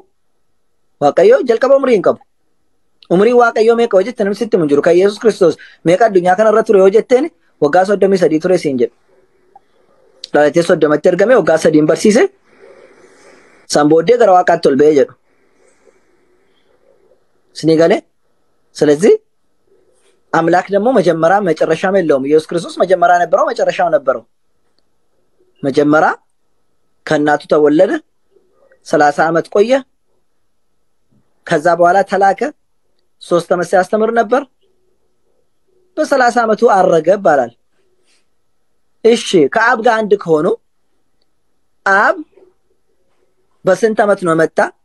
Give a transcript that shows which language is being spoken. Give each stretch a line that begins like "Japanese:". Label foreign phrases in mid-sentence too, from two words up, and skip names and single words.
Oromo: Waaqayyo jalqaba umurii hin qabu. Umurii Waaqayyo meeqa yoo jette namni sitti hin jiru. Kan Yesuus Kiristoos meeqa addunyaa kanarra ture yoo jetteen waggaa 33 ture siin jedhu. Dhalatee 30tti ergame waggaa 3 barsiise. San booddee gara Waaqaatti ol ba'ee jedhu.
Amharic: ስኒጋለ ስለዚህ አምላክ ደግሞ መጀመሪያ መጨረሻም የለውም። ኢየሱስ ክርስቶስ መጀመሪያ ነበረው መጨረሻው ነበረው። መጀመሪያ ከእናቱ ተወለደ 30 ዓመት ቆየ። ከዛ በኋላ ተላከ 3 ዓመት ሲያስተምር ነበር። በ30 ዓመቱ አረገ ይባላል። እሺ ከአብ ጋር አንድ ከሆኑ አብ በስንት ዓመት ነው መጣ?